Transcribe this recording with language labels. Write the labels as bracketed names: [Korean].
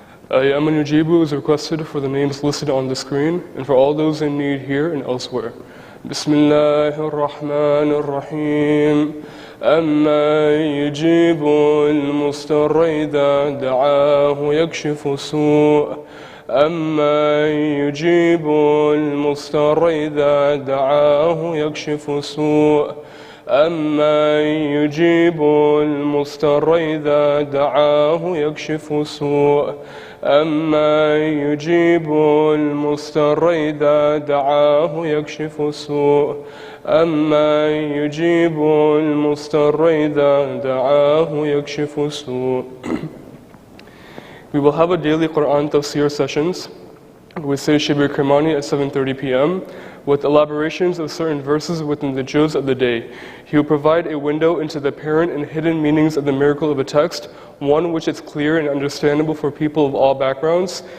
[English] Aman Yujibu is requested for the names listed on the screen and for all those in need here and elsewhere. Bismillahir Rahmanir Rahim. [Arabic] أما يجيب المضطر إذا دعاه يكشف السوء أما يجيب المضطر إذا دعاه يكشف السوء أما يجيب المضطر إذا دعاه يكشف السوء أما يجيب المضطر إذا دعاه يكشف السوء أما يجيب المضطر إذا دعاه يكشف السوء. [English] We will have a daily Quran tafsir sessions with Sayyid Shabbir Kirmani at 7:30 p.m. with elaborations of certain verses within the juz of the day. He will provide a window into the apparent and hidden meanings of the miracle of a text, one which is clear and understandable for people of all backgrounds.